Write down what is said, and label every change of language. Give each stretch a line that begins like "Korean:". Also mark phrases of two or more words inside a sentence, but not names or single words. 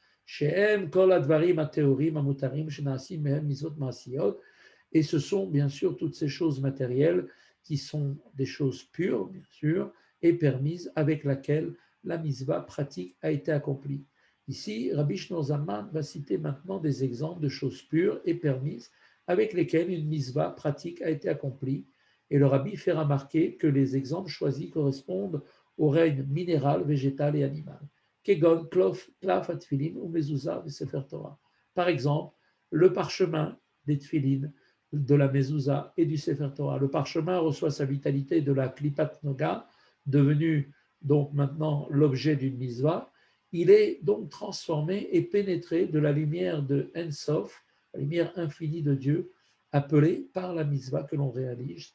French: Et ce sont bien sûr toutes ces choses matérielles qui sont des choses pures, bien sûr, et permises, avec laquelle la misva pratique a été accomplie. Ici, Rabbi Shneur Zalman va citer maintenant des exemples de choses pures et permises avec lesquelles une misva pratique a été accomplie. Et le Rabbi fait remarquer que les exemples choisis correspondent au règne minéral, végétal et animal.
Hebrew: כגון, קלף התפילין והמזוזה, ספר תורה.
French: Par exemple, le parchemin des tfilin, de la mezouza et du
Hebrew: ספר תורה.
French: Le parchemin reçoit sa vitalité de la
Hebrew: קליפת נוגה,
French: devenu donc maintenant l'objet d'une misva. Il est donc transformé et pénétré de la lumière de Ensof, la lumière infinie de Dieu, appelée par la misva que l'on réalise.